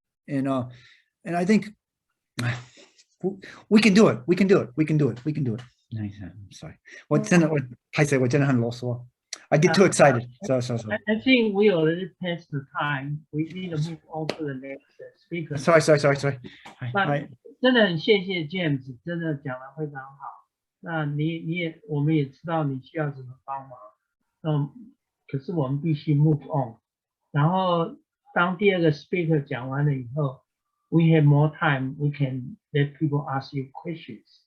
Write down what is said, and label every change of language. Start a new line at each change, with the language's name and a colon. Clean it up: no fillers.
English: And I think we can do it. We can do it. We can do it. We can do it. I'm sorry.
Chinese: 我真的很啰嗦。
English: I get too excited. So. I think we already passed the time. We need to move on to the next speaker. Sorry.
Chinese: But 真的很谢谢 James， 真的讲得非常好。那我们也知道你需要怎么帮忙。可是我们必须 move on。然后当第二个 speaker 讲完了以后 ，
English: we have more time. We can let people ask you questions.